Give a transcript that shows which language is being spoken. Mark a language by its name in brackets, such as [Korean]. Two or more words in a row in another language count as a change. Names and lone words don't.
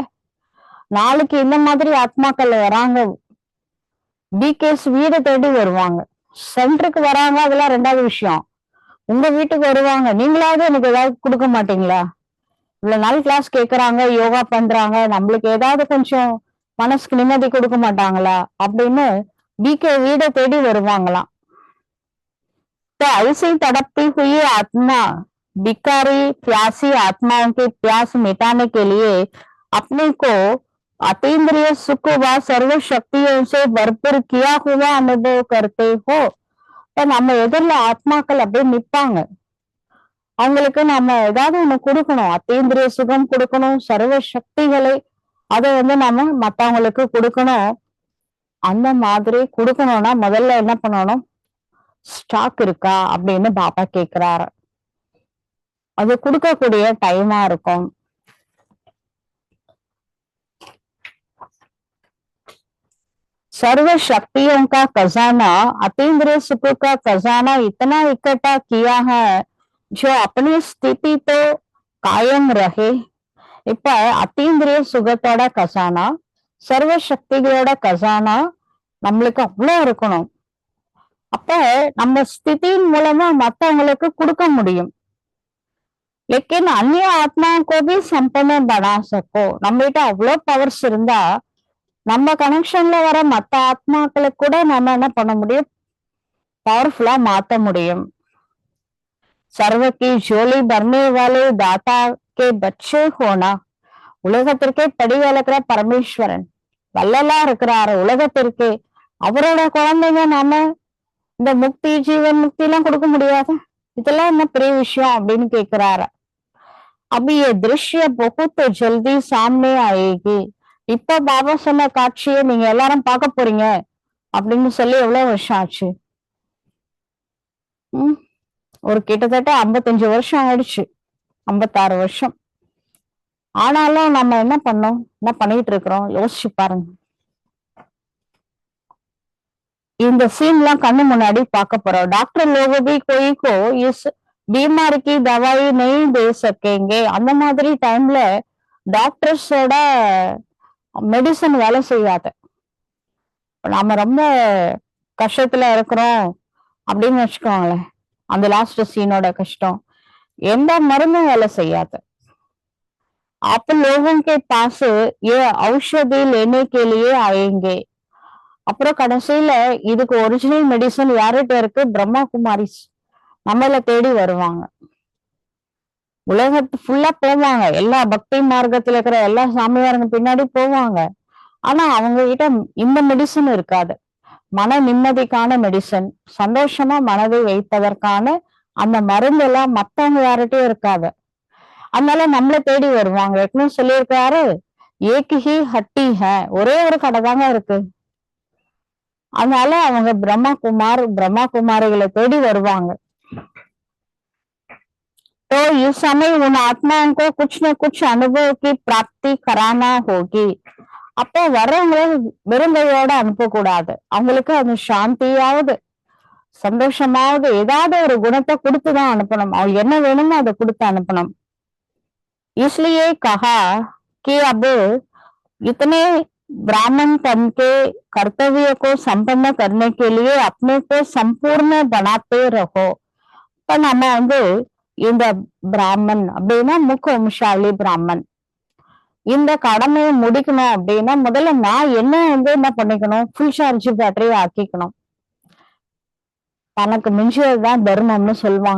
[Tamil] நாளைக்கு இந்த மாதிரி ஆத்மாக்கள் வராங்க, பிகேஸ் வீடை தேடி வருவாங்க, சென்டருக்கு வராங்க, அதெல்லாம் ரெண்டாவது விஷயம். உங்க வீட்டுக்கு வருவாங்க, நீங்களாவது எனக்கு ஏதாவது கொடுக்க மாட்டீங்களா, இவ்வளவு நாள் கிளாஸ் கேட்கறாங்க, யோகா பண்றாங்க, நம்மளுக்கு ஏதாவது கொஞ்சம் மனசுக்கு நிம்மதி கொடுக்க மாட்டாங்களா அப்படின்னு பிகே வீடை தேடி வருவாங்களாம். [Hindi] ऐसी तड़पती हुई आत्मा भिखारी प्यासी आत्माओं के प्यास मिटाने के लिए अपने को अतीन्द्रिय सुख व सर्व शक्तियों से भरपूर किया हुआ अनुभव करते हो. [Tamil] நம்ம எதிரில ஆத்மாக்கள் அப்படியே நிப்பாங்க, அவங்களுக்கு நம்ம ஏதாவது ஒண்ணு கொடுக்கணும், அத்தீந்திரிய சுகம் கொடுக்கணும், சர்வ சக்திகளை அதை நம்ம மத்தவங்களுக்கு கொடுக்கணும். அந்த மாதிரி கொடுக்கணும்னா முதல்ல என்ன பண்ணணும்? ஸ்டாக் இருக்கா அப்படின்னு பாபா கேக்குறாரு. அது கொடுக்கக்கூடிய டைமா இருக்கும். [Hindi] सर्व शक्तियों का खजाना, अतीन्द्रिय सुख का खजाना इतना इकट्ठा किया है जो अपनी स्थिति तो कायम रहे. [Tamil] இப்ப அத்தீந்திரிய சுகத்தோட கசானா, சர்வ சக்திகளோட கசானா நம்மளுக்கு அவ்வளவு இருக்கணும். அப்ப நம்ம ஸ்திதியின் மூலமா மத்தவங்களுக்கு கொடுக்க முடியும். [Hindi] लेकिन अन्य आत्माओं को भी संपन्न बना सको. [Tamil] நம்மகிட்ட அவ்வளவு பவர்ஸ் இருந்தா நம்ம கனெக்ஷன்ல வர மத்த ஆத்மாக்களுக்கு கூட நம்ம என்ன பண்ண முடியும்? பவர்ஃபுல்லா மாத்த முடியும். [Hindi] सर्व की झोली भरने वाले दाता के बच्चे होना. [Tamil] உலகத்திற்கே படி வளர்க்கிற பரமேஸ்வரன் வல்லலா இருக்கிறாரு. உலகத்திற்கே அவரோட குழந்தைங்க நாம இந்த முக்தி, ஜீவன் முக்தி எல்லாம் கொடுக்க முடியாது. இதெல்லாம் என்ன பெரிய விஷயம் அப்படின்னு கேக்குறாரு. [Hindi] அபி ये दृश्य बहुत जल्दी सामने आएगी. [Tamil] இப்ப பாபா சொன்ன காட்சியை நீங்க எல்லாரும் பார்க்க போறீங்க அப்படின்னு சொல்லி எவ்வளவு வருஷம் ஆச்சு? ஒரு கிட்டத்தட்ட 55 வருஷம் ஆயிடுச்சு, 56 வருஷம். ஆனாலும் நம்ம என்ன பண்ணோம், என்ன பண்ணிட்டு இருக்கிறோம்? யோசிச்சு பாருங்க. இந்த சீன் எல்லாம் கண்ணு முன்னாடி பார்க்க போறோம். [Hindi] டாக்டர் लोग भी कोई को इस बीमारी की दवाई नहीं दे सकेंगे. [Tamil] அந்த மாதிரி டைம்ல டாக்டர்ஸோட மெடிசன் வேலை செய்யாது. நாம ரொம்ப கஷ்டத்துல இருக்கிறோம் அப்படின்னு வச்சுக்கோங்களேன், அந்த லாஸ்ட் சீனோட கஷ்டம் எந்த மருந்தும் வேலை செய்யாது. [Hindi] आप लोगों के पास ये औषधि लेने के लिए आएंगे. [Tamil] அப்புறம் கடைசியில இதுக்கு [English] original medicine [Tamil] யார்கிட்ட இருக்கு? பிரம்மா குமாரிஸ் நம்மள தேடி வருவாங்க. உலகத்து ஃபுல்லா போவாங்க, எல்லா பக்தி மார்க்கத்துல இருக்கிற எல்லா சாமியாருங்க பின்னாடி போவாங்க. ஆனா அவங்க கிட்ட இந்த மெடிசன் இருக்காது. மன நிம்மதிக்கான மெடிசன், சந்தோஷமா மனதை வைப்பதற்கான அந்த மருந்து எல்லாம் மத்தவங்க யார்கிட்டயும் இருக்காது. அதனால நம்மள தேடி வருவாங்க. ஏற்கனவே சொல்லியிருக்காரு, [Hindi] एक ही हट्टी है, [Tamil] ஒரே ஒரு கடை தாங்க இருக்கு. அதனால அவங்க பிரம்மா குமாரிகளை தேடி வருவாங்க. [Hindi] तो इस समय उन आत्माओं को कुछ न कुछ अनुभव की प्राप्ति कराना होगी. [Tamil] அப்போ வர்றவங்கள வெறுங்கையோட அனுப்பக்கூடாது. அவங்களுக்கு அந்த சாந்தியாவது சந்தோஷமாவது ஏதாவது ஒரு குணத்தை கொடுத்துதான் அனுப்பணும். அவங்க என்ன வேணுமோ அதை கொடுத்து அனுப்பணும். [Hindi] इसलिए कहा कि अब इतने ब्राह्मण तन के कर्तव्य को संपन्न करने के लिए अपने को संपूर्ण बनाते रहो. [Tamil] இப்ப நம்ம இந்த பிராமன் அப்படின்னா முக்கவம்சாலி பிராமன், இந்த கடமையை முடிக்கணும் அப்படின்னா முதல்ல நான் என்ன பண்ணிக்கணும்? [English] full charge battery [Tamil] ஆக்கிக்கணும். தனக்கு மிஞ்சியதுதான் தர்மம்னு சொல்லுவாங்க.